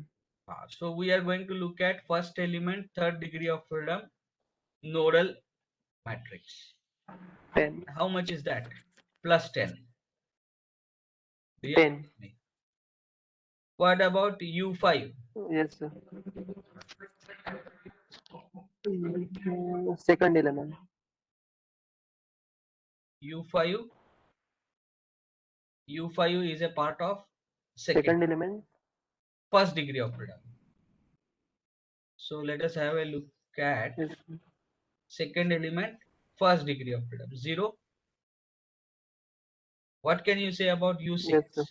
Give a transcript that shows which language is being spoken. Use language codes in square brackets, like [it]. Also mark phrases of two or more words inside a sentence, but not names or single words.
[en] So we are going to look at first element, third degree of freedom, nodal matrix. 10. How much is that? Plus 10. Do you 10. agree with me? What about U5? Yes, sir. Second element. U5. U5 is a part of Second element. first degree of freedom. So let us have a look at Yes, sir. second element, first degree of freedom. 0. What can you say about U6? Yes, sir.